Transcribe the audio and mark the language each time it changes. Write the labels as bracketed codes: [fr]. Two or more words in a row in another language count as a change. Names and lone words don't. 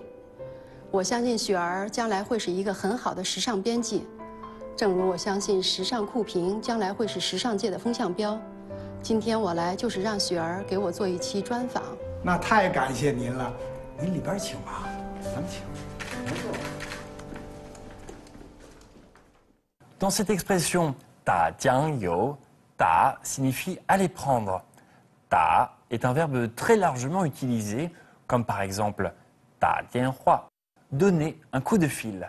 [zh] 我相信雪儿将来会是一个很好的时尚编辑，正如我相信时尚酷评将来会是时尚界的风向标。今天我来就是让雪儿给我做一期专访。那太感谢您了，您里边请吧，咱们请。 [fr] Dans cette expression [zh] 打酱油, [fr] ta signifie aller prendre. Ta est un verbe très largement utilisé, comme par exemple [zh] 打电话, [fr] donner un coup de fil.